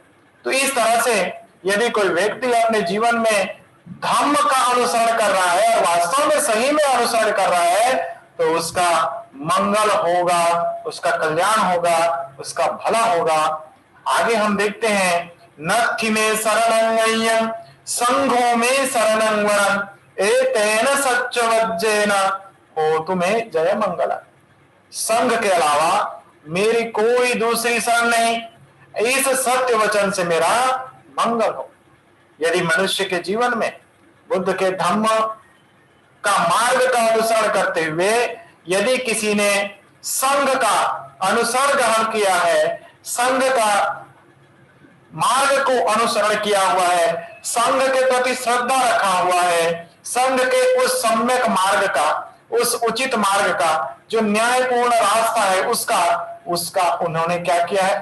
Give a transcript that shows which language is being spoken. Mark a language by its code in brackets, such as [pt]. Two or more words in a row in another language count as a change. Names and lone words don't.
[hi] तो इस तरह से यदि कोई व्यक्ति अपने जीवन में धम्म का अनुसरण कर रहा है और वास्तव में सही में अनुसरण कर रहा है, तो उसका मंगल होगा, उसका कल्याण होगा, उसका भला होगा। आगे हम देखते हैं, [pi] नत्थि में शरणं अय्यं संघो में शरणं वरं एतेन सच्चवज्जेन होतु में जय मंगल। [hi] संघ के अलावा मेरी कोई दूसरी शरण नहीं, इस सत्य वचन से मेरा मंगल हो। यदि मनुष्य के जीवन में बुद्ध के धम्म का मार्ग का अनुसरण करते हुए यदि किसी ने संघ का अनुसरण ग्रहण किया है, संघ का मार्ग को अनुसरण किया हुआ है, संघ के प्रति श्रद्धा रखा हुआ है, संघ के उस सम्यक मार्ग का, उस उचित मार्ग का, जो न्यायपूर्ण रास्ता है, उसका उन्होंने क्या किया है?